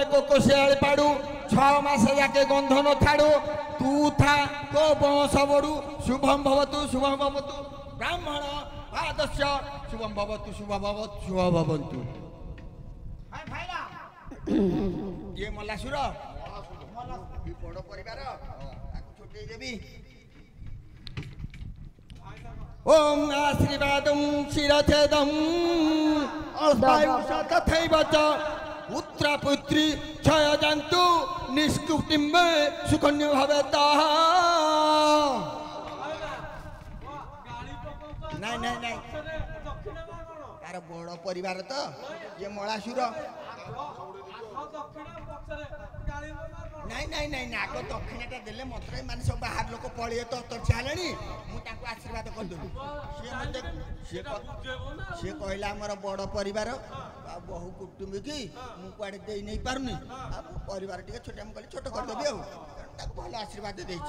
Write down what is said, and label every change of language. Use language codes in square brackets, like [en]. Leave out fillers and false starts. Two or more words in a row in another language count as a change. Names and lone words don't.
[or] କୋକୋଶିଆଳି ପାଡୁ 6 ମାସ ଯାକେ ଗନ୍ଧ ନ ଛାଡୁ ତୁ ଥା ତୋ ବଂଶ ବଢୁ [sa] ଶୁଭମ୍ ଭବତୁ ବ୍ରାହ୍ମଣ ପାଦସ୍ୟ ଶୁଭମ୍ ଭବତୁ ଶୁଭ ଭବନ୍ତୁ [or] ଇଏ ମଲାସୁର ବଡ ପରିବାର ତାକୁ ଛୁଟେଇ ଦେବି [sa] ओम आशीर्वादं शिरच्छेदं अस्तायुषा तथैव च पुत्रपुत्री क्षयजन्तु निष्कुटिम्बे सुकन्या भवेत् [or] ଆର ବଡ଼ ପରିବାର ତ ଇଏ ମଳାସୁର। ନାଇଁ ନାଇଁ ନାଇଁ ଆଗ ଦକ୍ଷିଣଟା ଦେଲେ ମତେ ମାନେ ସବୁ ବାହାର ଲୋକ ପଳେଇବେ ତ ତରଛା ହେଲେଣି ମୁଁ ତାଙ୍କୁ ଆଶୀର୍ବାଦ କରିଦେବି। ସିଏ କହିଲା ଆମର ବଡ଼ ପରିବାର ଆଉ ବହୁ କୁଟୁମ୍ବୀ କି ମୁଁ କୁଆଡ଼େ ଦେଇ ନେଇ ପାରୁନି ଆଉ ମୋ ପରିବାର ଟିକେ ଛୋଟ ମୁଁ କହିଲି ଛୋଟ କରିଦେବି ଆଉ ତାକୁ ଭଲ ଆଶୀର୍ବାଦ ଦେଇଛି।